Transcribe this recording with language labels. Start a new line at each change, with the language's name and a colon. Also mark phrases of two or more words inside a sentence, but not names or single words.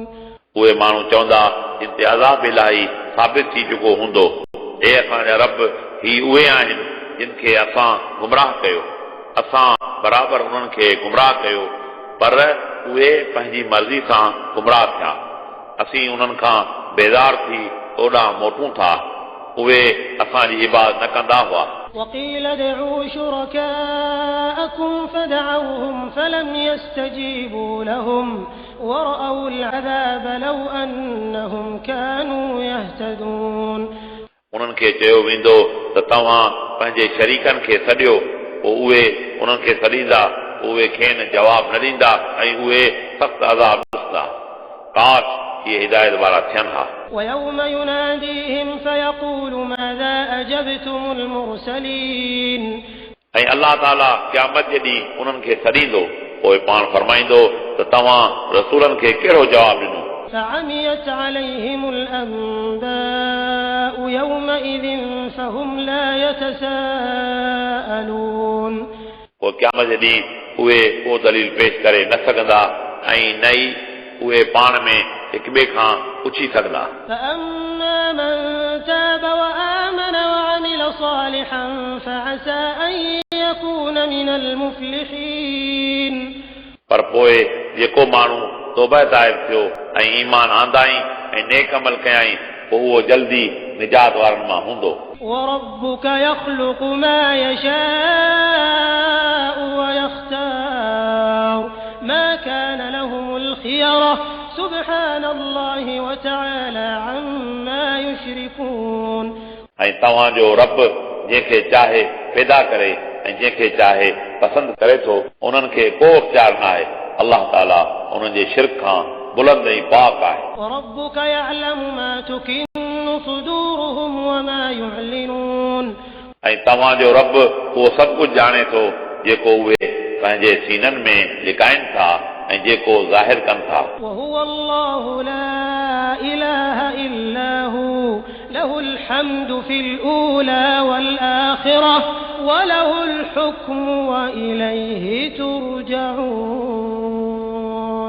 Sindhi: उहे माण्हू चवंदा इम्तियाज़ाब इलाही साबित थी चुको हूंदो, हे असांजा रब ही उहे आहिनि जिन खे असां गुमराह कयो, असां बराबरि उन्हनि खे गुमराह कयो, पर उहे पंहिंजी मर्ज़ी सां गुमराह थिया। असीं उन्हनि खां बेज़ार थी ओॾां मोटूं था, उहे असांजी इबादत न कंदा हुआ।
Arabic: وقيل ادعوا شركاءكم فدعوهم فلم يستجيبوا لهم ورأوا العذاب لو أنهم كانوا يهتدون
Sindhi: उन्हनि खे चयो वेंदो त तव्हां पंहिंजे शरीकनि खे सॾियो, पोइ उहे उन्हनि खे सॾींदा, उहे खेनि जवाब न ॾींदा ऐं उहे सख़्त अज़ाब ॾिसंदा। काश इहे हिदायत वारा थियनि हा।
Arabic: ويوم يناديهم فيقول ماذا أجبتم المرسلين
Sindhi: ऐं अलाह ताला क़यामत जे ॾींहुं उन्हनि खे सॾींदो, पोइ पाण फरमाईंदो त तव्हां रसूलनि खे कहिड़ो जवाबु ॾिनो।
Arabic: فعميت عليهم الأنباء يومئذ فهم لا يتساءلون
Sindhi: पोइ क़यामत जे ॾींहुं उहे को दलील पेश करे न सघंदा ऐं न ई उहे पाण में हिक ॿिए खां पुछी सघंदा।
Arabic: فأما من تاب وآمن وعمل صالحا فعسى أن يكون من المفلحين
Sindhi: पर पोइ जेको माण्हू तौबा ताइब थियो ऐं ईमान आंदाई ऐं नेक अमल कयाई, पोइ उहो जल्दी निजात वारनि मां हूंदो।
Arabic: وربك يخلق ما يشاء ويختار ما كان لهم الخيرة سبحان الله وتعالى عما يشركون
Sindhi: ऐं तव्हांजो रब जंहिंखे चाहे पैदा करे ऐं जंहिंखे चाहे पसंदि करे थो, उन्हनि खे को इख्तियार न आहे। अलाह ताला उन्हनि जे शिरक खां बुलंद ऐं पाक आहे।
Arabic: وربك يعلم ما تكن صدورهم وما يعلنون
Sindhi: ऐं तव्हांजो रब उहो सभु कुझु ॼाणे थो जेको उहे पंहिंजे सीननि में लिकाइनि था ऐं जेको ज़ाहिर कनि था।
Arabic: وهو الله لا إله إلا هو له الحمد في الأولى والآخرة وله الحكم وإليه ترجعون